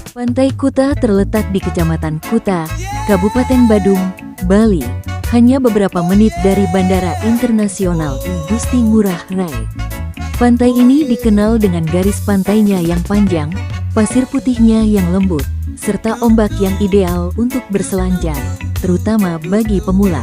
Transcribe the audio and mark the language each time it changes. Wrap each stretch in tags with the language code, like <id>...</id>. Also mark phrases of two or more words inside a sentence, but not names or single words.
<id>Pantai Kuta terletak di Kecamatan Kuta, Kabupaten Badung, Bali, hanya beberapa menit dari Bandara Internasional Igusti Ngurah Rai. Pantai ini dikenal dengan garis pantainya yang panjang, pasir putihnya yang lembut, serta ombak yang ideal untuk berselancar, terutama bagi pemula.</id>